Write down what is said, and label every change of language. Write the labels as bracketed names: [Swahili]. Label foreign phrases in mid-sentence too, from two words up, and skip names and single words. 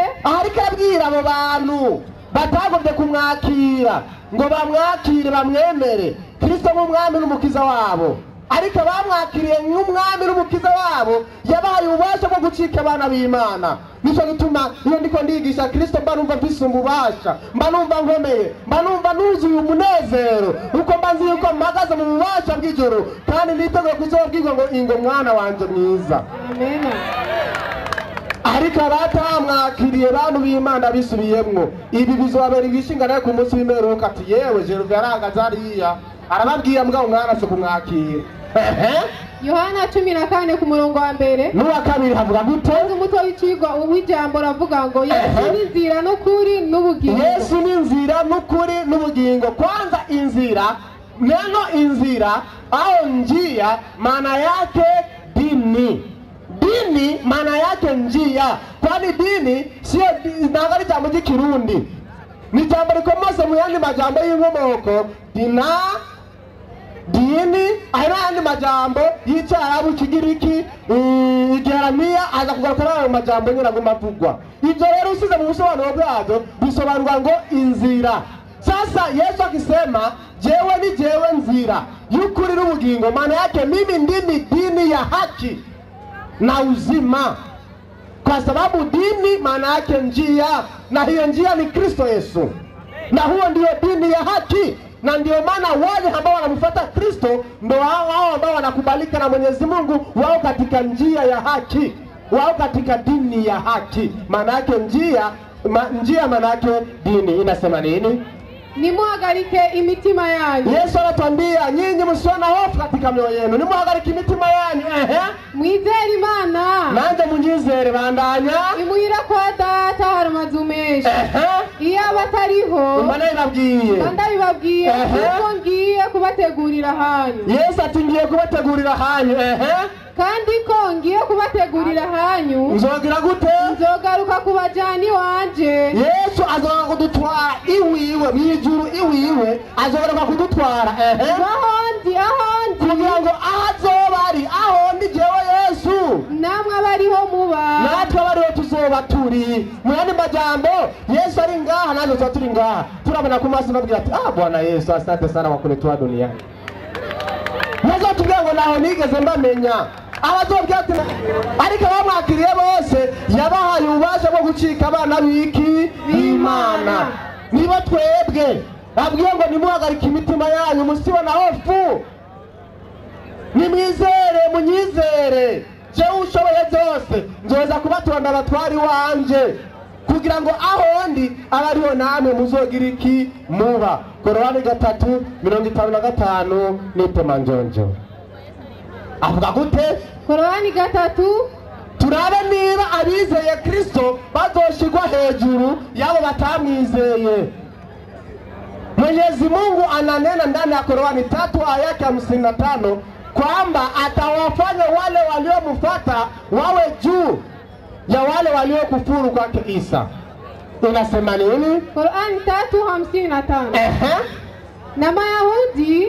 [Rundi] ariko abwira abo bantu batagombe kumwakira ngo bamwakire bamwemere Kristo nk'umwami n'umukiza wabo, ariko bamwakiriye nk'umwami n'umukiza wabo yabahaye ububasha bwo gucika abana b'Imana. Nico gituma iyo ndiko ndigisha Kristo mba numva mfise ububasha, mba numva nkomeye, mba numva nuzuye umunezero, uko mba nzi yuko mpagaze mu bubasha bw'ijoro, kandi niteguye kuzobwirwa ngo ingo mwana wanje mwiza. Amen. Ariko abatamwakiriye bantu b'Imana bisubiyemwo, ibi bizobabera ibishingana ku munsi w'imperuka. Ati yewe Jeruve yaragaze hariya arababwira mbwa umwana se kumwakira. Yohana 14 ku murongo wa 1 n'uwa 2 havuga gute? Umutwe w'icigwa w'ijambo ravuga ngo Yesu ni inzira n'ukuri n'ubugingo. Yesu ni inzira n'ukuri n'ubugingo. [Swahili] Kwanza inzira, neno inzira au njia maana yake dini. Dini maana yake njia, kwani dini sio nagari [Rundi] jambo ry'ikirundi, ni jambo rikomose mu yandi majambo y'inkomoko. Dini ayandi majambo y'Icyarabu, Kigiriki, Igiharamiya, aza kugarukana ayo majambo nyine agomba kuvugwa. Ibyo rero usize mu busobanuro bwabyo bisobanurwa ngo inzira. [Swahili] Sasa Yesu akisema [Rundi] jewe ni jewe nzira y'ukuri n'ubugingo, [Swahili] maana yake mimi ndimi dini ya haki na uzima, kwa sababu dini maana yake njia, na hiyo njia ni Kristo Yesu, na huo ndio dini ya haki. Na ndio maana wale ambao wanamfuata Kristo ndio hao ambao wanakubalika na Mwenyezi Mungu, wao katika njia ya haki, wao katika dini ya haki. Maana yake njia maana yake dini. Inasema nini? [Rundi] Nimuhagarike imitima yanyu. [Swahili] Yesu anatuambia nyinyi msione hofu katika mioyo yenu, [Rundi] nimuhagarike imitima yanyu. Mwizere Imana nanjye munyizere. Bandanya. imuhira kwa data hari amazu menshi. Iyo abatariho Imana irabwiye, ndabibabwiye kuko ngiye kubategurira hanyu. Yesu ati ngiye kubategurira hanyu. kandi ko ngiye kubategurira hanyu, nzogira gute? nzogaruka kubajana iwanje. Yesu azogaruka kudutwara iwiwe mwijuru, iwiwe azogaruka kudutwara ahondi kugira ngo azoba ari ahondi jewe Yesu namwe abariho muba, natwe abariho tuzoba turi. Mu yandi majambo Yesu ari ngaha, natwe tuba turi ngaha. Turabona ku maso nabwira ati [Swahili] Bwana Yesu asante sana kwa kunitoa duniani. [Rundi] Nazo tubwira ngo naho nigeze mbamenya. Abazobwira ati ariko abamwakiriye bose yabahaye ububasha bwo gucika abana b'Imana. Niba twebwe abwiye ngo nimuhagarike imitima yanyu, [Swahili] musibona hofu. [Rundi] nimwizere munyizere jewe ushoboye byose nzoza kubatonda abatwari wanje kugira ngo aho ndi abariho namwe muzogira iki muba. Korowani 3:55 n'itema njonjo avuga gute? Korowani 3 turabe niba abizeye Kristo bazoshigwa hejuru yabo batamwizeye. [Swahili] Mwenyezi Mungu ananena ndani ya Korowani 3 aya ya 55 kwamba atawafanya wale waliomfuata wawe juu ya wale waliokufuru kwake Isa. Unasema nini? Korowani 3:55. Na Mayahudi.